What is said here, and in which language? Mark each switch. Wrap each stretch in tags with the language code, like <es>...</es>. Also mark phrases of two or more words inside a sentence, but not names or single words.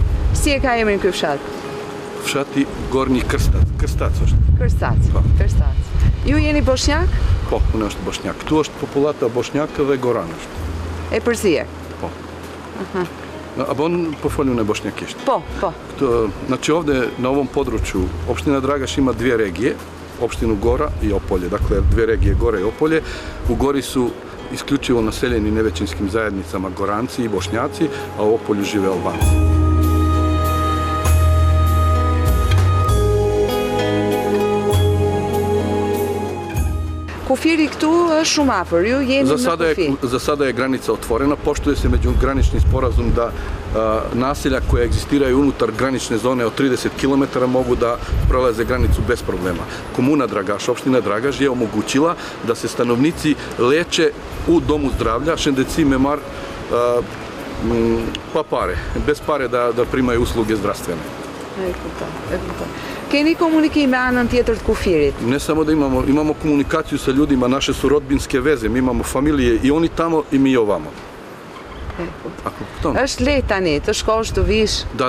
<sq>Si e ka emrin ky fshat? Fshati Gornji Kërstac. Kërstac është. Kërstac. Ju jeni bosnjak? Po, unë është bosnjak. Këtu është populata bosnjak dhe goran është. E përzie? Po. A bon po foli unë bosnjakisht? Po.</sq> <bs>Znači ovde na ovom području opština Dragaš ima 2 regije, opštinu Gora i Opolje. Dakle, 2 regije Gora i Opolje. U Gori su isključivo naseljeni nevećinskim zajednicama Goranci i Bošnjaci, a u Opolju žive Albanci.</bs> <sq>Kufiri këtu është shumë afër, ju jeni në kufi.</sq> <bs>Za sada je granica otvorena, poštuje se međugranični sporazum da naselja koja egzistiraju unutar granične zone od 30 km mogu da prelaze granicu bez problema. Komuna Dragaš, opština Dragaš je omogućila da se stanovnici leče u domu zdravlja,</bs> <sq>Shëndetësi Memar,</sq> <bs>pa pare, bez pare da primaju usluge zdravstvene.</bs> <sq>E kuptoj. Keni komunikim me anën tjetër të kufirit?</sq> <bs>Ne samo da imamo komunikaciju sa ljudima, naše su rodbinske veze, mi imamo familije i oni tamo i mi ovamo.</bs> <sq>Është lehtë tani të shkosh të vish?</sq> <bs>Da.</bs>